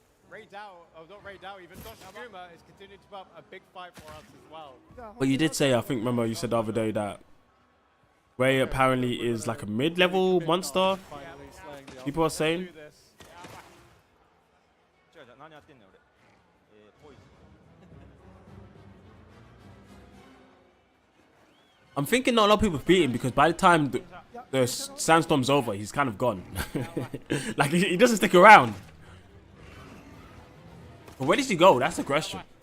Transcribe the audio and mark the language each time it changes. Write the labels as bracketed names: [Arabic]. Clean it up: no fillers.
[English] Ray Dao, oh not Ray Dao, even Doshiguma is continuing to put up a big fight for us as well. But you did say, I think, remember you said the other day that Ray apparently is like a mid-level monster. finally slaying the People are saying. Do this. [Japanese] 違う違う何やってんのよ俺ポイズン [English] I'm thinking not a lot of people beat him because by the time the sandstorm's over, he's kind of gone. Like, he doesn't stick around. But where does he go? That's the question.